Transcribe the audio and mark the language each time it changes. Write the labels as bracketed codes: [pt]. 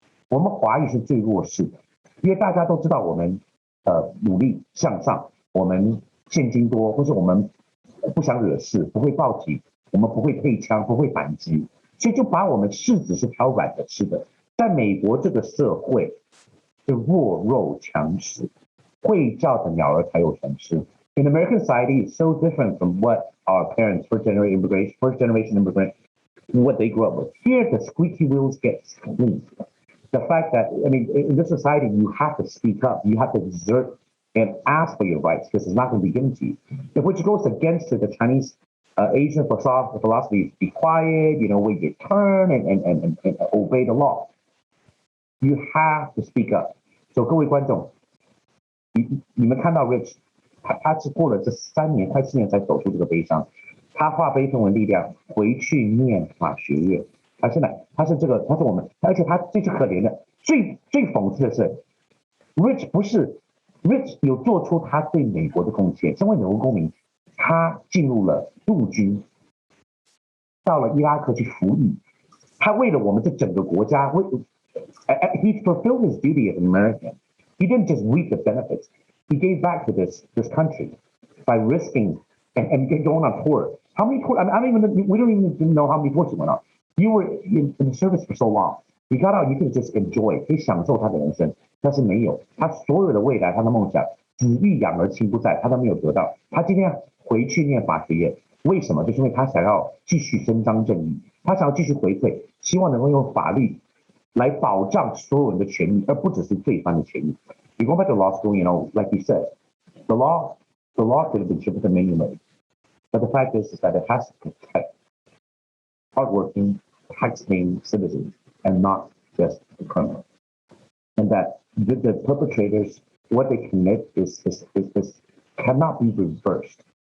[zh] 我们华裔是最弱势的，因为大家都知道我们努力向上，我们现金多，或是我们不想惹事，不会报警，我们不会配枪，不会反击，所以就把我们柿子是挑软的吃的。在美国这个社会，是弱肉强食。会叫的鸟儿才有虫吃。 [en] In American society, it's so different from what our parents, first generation immigrant, what they grew up with. Here, the squeaky wheels get squeezed. The fact that, I mean, in this society, you have to speak up, you have to exert and ask for your rights because it's not going to be given to you. Which goes against the Chinese Asian philosophy: be quiet, wait your turn, and obey the law. You have to speak up. So, [zh] 各位观众。你们看到 Rich， 他是过了这3年快4年才走出这个悲伤，他化悲愤为力量，回去念法学院。现在他是我们，而且他最可怜的，最讽刺的是 ，Rich 有做出他对美国的贡献。身为美国公民，他进入了陆军，到了伊拉克去服役，他为了我们这整个国家， [en] he fulfilled his duty as an American.He didn't just reap the benefits. He gave back to this country by risking and going on tour. How many tours? We don't even know how many tours he went on. You were in the service for so long. You got out, you could just enjoy, [zh] 可以享受他的人生，但是没有，他所有的未来，他的梦想，子欲养而亲不在，他都没有得到。他今天回去念法学院，为什么？就是因为他想要继续伸张正义，他想要继续回馈，希望能够用法律。来保障所有人的权益，而不只是罪犯的权益。 [en] You go back to law school, like you said, the law could have been shifted in many ways. But the fact is that it has to protect hardworking, tax-paying citizens and not just the criminals. And that the perpetrators, what they commit is cannot be reversed.